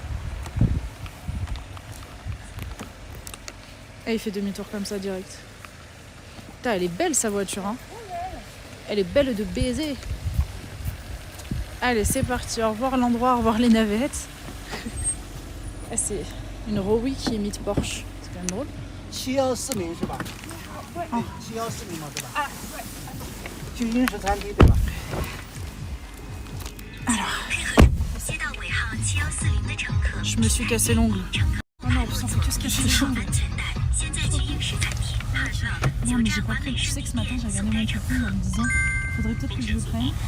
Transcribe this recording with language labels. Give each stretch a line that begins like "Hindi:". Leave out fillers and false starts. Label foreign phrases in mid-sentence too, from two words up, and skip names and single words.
French: Et il fait demi-tour comme ça, direct. Putain, elle est belle, sa voiture, hein. Elle est belle de baiser. Allez, c'est parti. Au revoir l'endroit, au revoir les navettes. Ah, c'est une Rowi qui imite Porsche. C'est quand même drôle.
Chinese: 714 名是吧？对 714名嘛，对吧？啊，对。去英式餐厅对吧？
French: Je me suis cassé l'ongle. Oh non, on s'en fout que ce que je suis. Non, mais j'ai pas pris. Tu sais que ce matin, j'ai regardé mon coupon en me disant faudrait peut-être que je le prenne.